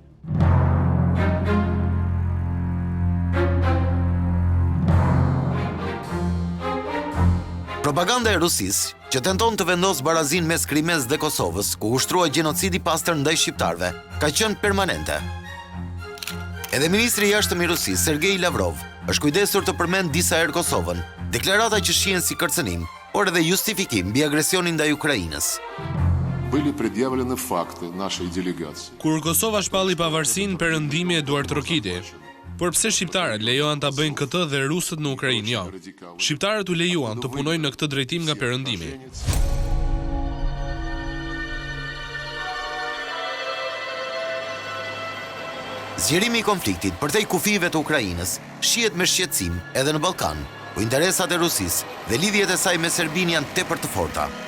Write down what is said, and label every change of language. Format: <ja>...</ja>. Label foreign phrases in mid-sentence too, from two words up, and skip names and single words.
<sq>Propaganda e Rusisë, që tenton të vendosë barazin mes Krimes dhe Kosovës, ku ushtrua gjenocidi pastër ndaj shqiptarëve, ka qenë permanente. Edhe ministri i jashtëm i Rusisë, Sergej Lavrov, është kujdesur të përmend disa herë Kosovën, deklarata që shihen si kërcënim, por edhe justifikim mbi agresionin ndaj Ukrainës.</sq> <ru>Были предъявлены факты нашей делегации.</ru> <sq>Kur Kosova shpalli pavarësinë, perëndimi e duart trokiti. Por pse shqiptarët lejoan ta bëjnë këtë dhe rusët në Ukrainë jo? Shqiptarët u lejuan të punojnë në këtë drejtim nga perëndimi. Zgjerimi i konfliktit përtej kufive të Ukrainës shihet me shqetësim edhe në Ballkan, ku interesat e Rusisë dhe lidhjet e saj me Serbinë janë tepër të forta.</sq>